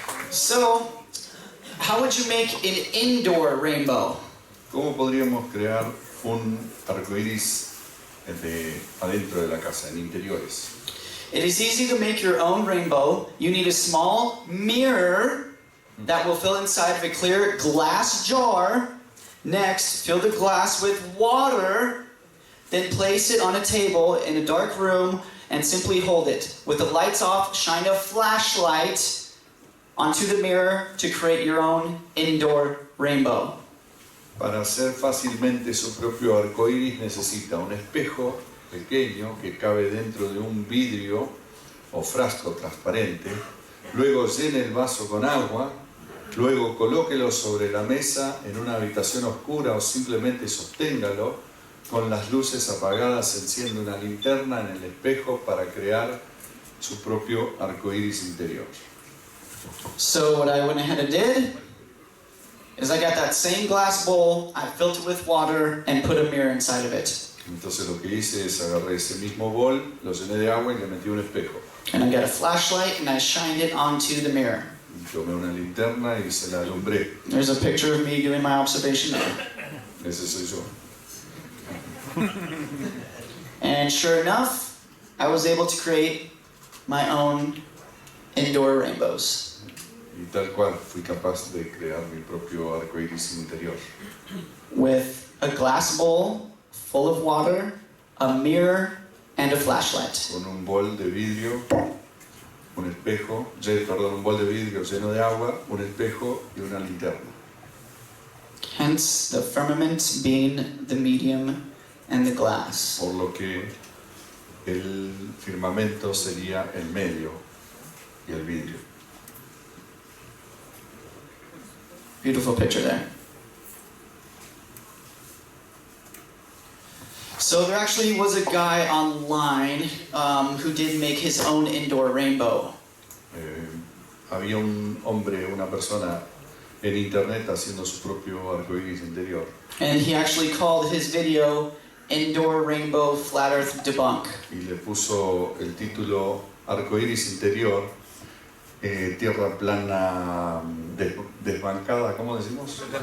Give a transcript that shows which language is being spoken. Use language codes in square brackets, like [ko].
[en] So, how would you make an indoor rainbow? [es] ¿Cómo podríamos crear un arcoíris adentro de la casa, en interiores? [en] It is easy to make your own rainbow. You need a small mirror that will fill inside of a clear glass jar. Next, fill the glass with water. Then place it on a table in a dark room and simply hold it. With the lights off, shine a flashlight onto the mirror to create your own indoor rainbow. [es] Para hacer fácilmente su propio arcoíris necesita un espejo pequeño que cabe dentro de un vidrio o frasco transparente. Luego llene el vaso con agua. Luego colóquelo sobre la mesa en una habitación oscura o simplemente sosténgalo. Con las luces apagadas enciende una linterna en el espejo para crear su propio arcoíris interior. [en] So what I went ahead and did is I got that same glass bowl, I filled it with water and put a mirror inside of it. [es] Entonces lo que hice es agarré ese mismo bol, lo llené de agua y le metí un espejo. [en] And I got a flashlight and I shined it onto the mirror. [es] Y tomé una linterna y se la alumbré. [en] There's a picture of me doing my observation there. [es] Ese soy yo. [en] And sure enough, I was able to create my own indoor rainbows. [es] Y tal cual, fui capaz de crear mi propio arcoíris interior. [en] With a glass bowl full of water, a mirror, and a flashlight. [es] Con un bol de vidrio, un bol de vidrio lleno de agua, un espejo y una linterna. [en] Hence the firmament being the medium and the glass. [es] Por lo que el firmamento sería el medio y el vidrio. [en] Beautiful picture there. So there actually was a guy online who did make his own indoor rainbow. [es] Había un hombre, una persona en internet haciendo su propio arcoíris interior. [en] And he actually called his video Indoor Rainbow Flat Earth Debunk. [es] Y le puso el título Arcoíris interior, tierra plana desbancada, ¿cómo decimos?